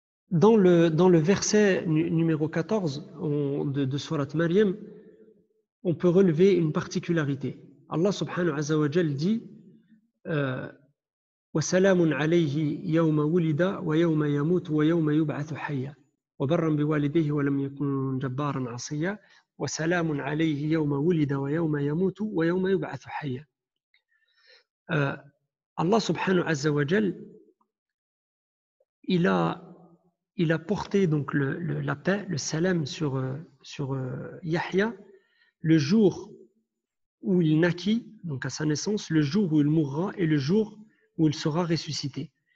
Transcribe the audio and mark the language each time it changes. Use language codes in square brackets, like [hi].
[fr] Dans le verset numéro 14 de Surat Maryam, on peut relever une particularité. [ar] Allah subhanahu wa ta'ala dit وَسَلَامٌ عَلَيْهِ يَوْمَ وُلِدَ وَيَوْمَ يَمُوتُ وَيَوْمَ يُبْعَثُ حَيًّا. وبرا بوالديه ولم يكن جبارا عصيا وسلام عليه يوم ولد ويوم يموت ويوم يبعث حيا. [fr] Allah subhanahu wa ta'ala, il a porté donc la paix, le salam sur Yahya le jour où il naquit, donc à sa naissance, le jour où il mourra et le jour où il sera ressuscité.